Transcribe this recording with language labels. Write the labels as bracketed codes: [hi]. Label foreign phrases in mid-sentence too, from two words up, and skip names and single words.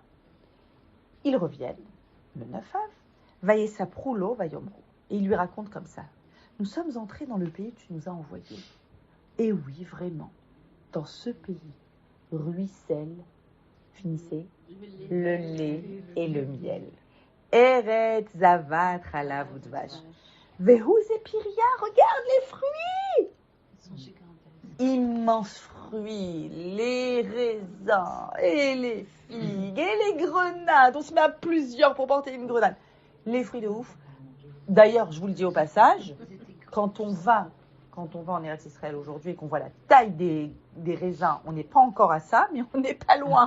[fr] Ils reviennent, le 9 Av, [he] ויספרו לו ויאמרו. [fr] Et ils lui racontent comme ça. Nous sommes entrés dans le pays que tu nous as envoyé. Et oui, vraiment, dans ce pays, ruisselle, finissez, le lait et le miel. [he] ארץ זבת חלב ודבש. וזה פריה, [fr] regarde les fruits. Immenses fruits, les raisins et les figues et les grenades. On se met à plusieurs pour porter une grenade. Les fruits de ouf. D'ailleurs, je vous le dis au passage, quand on va en Eretz Israël aujourd'hui et qu'on voit la taille des raisins, on n'est pas encore à ça, mais on n'est pas loin.